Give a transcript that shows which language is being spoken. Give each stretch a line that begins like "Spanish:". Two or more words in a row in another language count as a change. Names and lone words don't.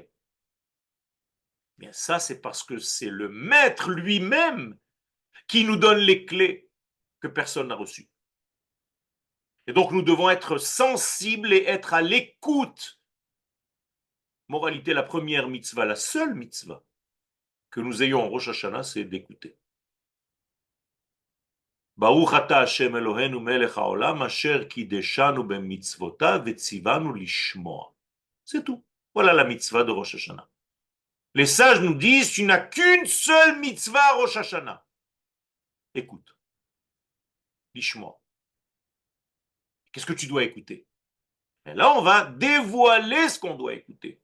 French: Bien, ça, c'est parce que c'est le maître lui-même qui nous donne les clés que personne n'a reçues. Et donc, nous devons être sensibles et être à l'écoute. Moralité, la première mitzvah, la seule mitzvah que nous ayons en Rosh Hashanah, c'est d'écouter.
Hebrew: ברוך אתה ה' אלוהינו מלך העולם אשר קדשנו במצוותיו וציוונו לשמוע.
French: C'est tout. Voilà la mitzvah de Rosh Hashanah. Les sages nous disent, tu n'as qu'une seule mitzvah à Rosh Hashanah. Écoute, lishmoa. Qu'est-ce que tu dois écouter? Et là, on va dévoiler ce qu'on doit écouter.